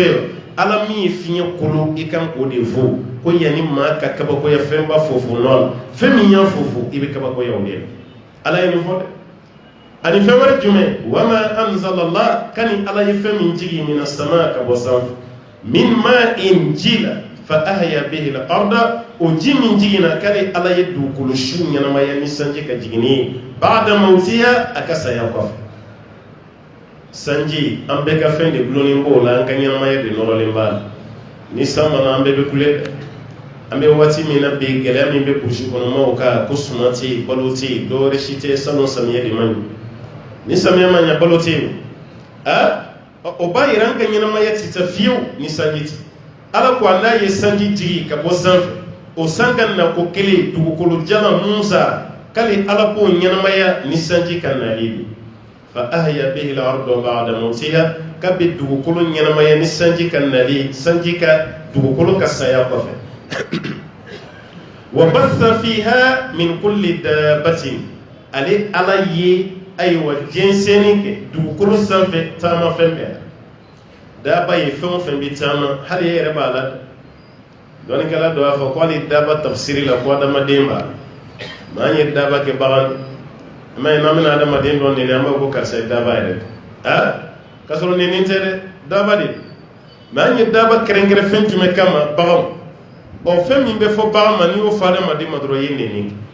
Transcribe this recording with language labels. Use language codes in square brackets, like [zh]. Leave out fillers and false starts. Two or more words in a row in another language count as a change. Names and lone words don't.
[bm] ye ala min ye fiɲɛ kolo i kan k'o de fo ko yanni maa ka kabakoya fɛnba fofo nɔ la fɛn min y'a fofo i bɛ kabakoya o de la ala ye nin fɔ dɛ ani fɛn wɛrɛ jumɛn [ar] وما أنزل الله [bm] kani ala ye fɛn min jigi [ar] من السماء [bm] ka bɔ sanfɛ min ma'in jila [ar] فأحيا به الأرض [bm] o ji min jiginna k'ale ala ye dugukolo su ɲɛnamaya ni sanji ka jigini ye [ar] بعد موتها [bm] a ka saya kɔfɛ sanji an bɛɛ ka fɛn de gulonnen b'o la an ka ɲɛnamaya de nɔrɔlen b'a la ni san mana an bɛɛ bɛ kule dɛ an bɛ waati min na bi gɛlɛya min bɛ burusi kɔnɔmaw kan ko suma tɛ yen balo tɛ yen dɔwɛrɛ si tɛ salon samiyɛ de man ɲi ni samiyɛ ma ɲɛ balo tɛ yen o b'a yira an ka ɲɛnamaya tɛ taa fiyewu ni sanji tɛ ala ko ala ye sanji jigi ka bɔ sanfɛ o san ka na ko kelen dugukolo jalan mun sara k'ale ala k'o ɲɛnamaya ni sanji ka nali de [ar] فأحيا به الأرض بعد موتها [bm] k'a bɛ dugukolo ɲɛnamaya ni sanji ka nali sanji ka dugukolo ka saya kɔfɛ [ar] وبث فيها من كل [bm] dabbatin ale ala ye ayiwa jɛnsɛnni kɛ dugukolo sanfɛ taamafɛn bɛɛ daba ye fɛn o fɛn bɛ taama hali e yɛrɛ b'a la dɔnnikɛla dɔ b'a fɔ ko hali daba tafsiri la ko adamaden b'a la maa ye daba kɛ bagan mɛ n'an bɛna adamaden dɔ nɛni an b'a fɔ ko karisa ye daba yɛrɛ k'a sɔrɔ nɛni tɛ dɛ daba de mɛ an ye daba kɛrɛnkɛrɛn fɛn jumɛn kama baganw fɛn min bɛ fɔ bagan ma n'i y'o fɔ adamaden ma dɔrɔn i ye nɛni